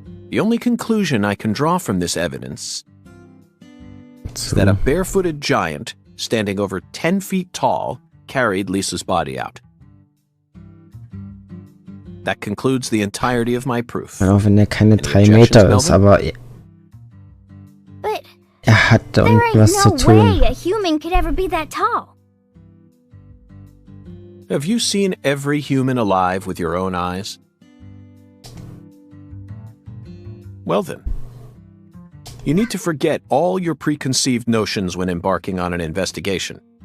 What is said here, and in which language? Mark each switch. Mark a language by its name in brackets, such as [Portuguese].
[English] The only conclusion I can draw from this evidence is that a barefooted giant, standing over 10 feet tall, carried Lisa's body out. That concludes the entirety of my proof. [German] Auch wenn er keine 3 Meter ist, aber hat da irgendwas zu tun. [English] There ain't no way a human could ever be that tall. Have you seen every human alive with your own eyes? Well then, you need to forget all your preconceived notions when embarking on an investigation.